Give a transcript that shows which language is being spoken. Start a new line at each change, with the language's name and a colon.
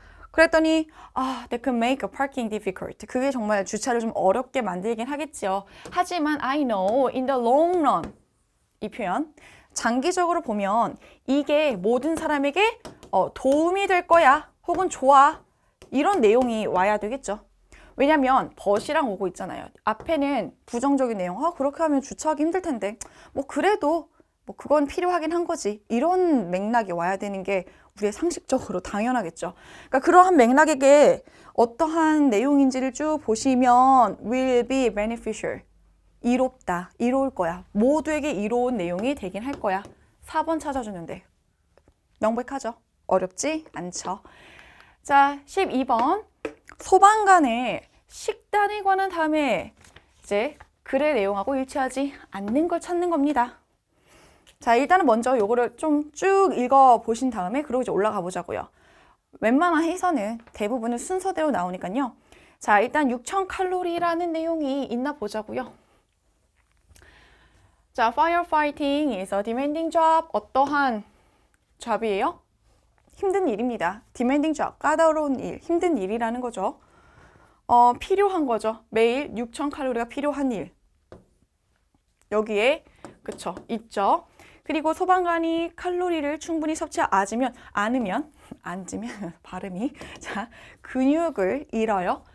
Korean: 그랬더니
English: that could make a parking difficult.
Korean: 그게 정말 주차를 좀 어렵게 만들긴 하겠죠. 하지만
English: I know in the long run.
Korean: 이 표현. 장기적으로 보면 이게 모든 사람에게 도움이 될 거야. 혹은 좋아. 이런 내용이 와야 되겠죠. 왜냐면 벗이랑 오고 있잖아요. 앞에는 부정적인 내용. 그렇게 하면 주차하기 힘들 텐데. 그래도 그건 필요하긴 한 거지. 이런 맥락이 와야 되는 게 우리의 상식적으로 당연하겠죠. 그러니까 그러한 맥락에게 어떠한 내용인지를 쭉 보시면
English: will be beneficial.
Korean: 이롭다. 이로울 거야. 모두에게 이로운 내용이 되긴 할 거야. 4번 찾아주는데. 명백하죠? 어렵지 않죠? 자, 12번. 소방관의 식단에 관한 다음에 이제 글의 내용하고 일치하지 않는 걸 찾는 겁니다. 자, 일단은 먼저 요거를 좀 쭉 읽어보신 다음에 그러고 이제 올라가 보자고요. 웬만한 해서는 대부분은 순서대로 나오니까요. 자, 일단 6,000칼로리라는 내용이 있나 보자고요.
English: 자, firefighting is a demanding job.
Korean: 어떠한 job이에요? 힘든 일입니다. demanding job, 까다로운 일, 힘든 일이라는 거죠. 필요한 거죠. 매일 6,000칼로리가 필요한 일. 여기에 그쵸 있죠. 그리고 소방관이 칼로리를 충분히 섭취하지 않으면 발음이 자 근육을 잃어요.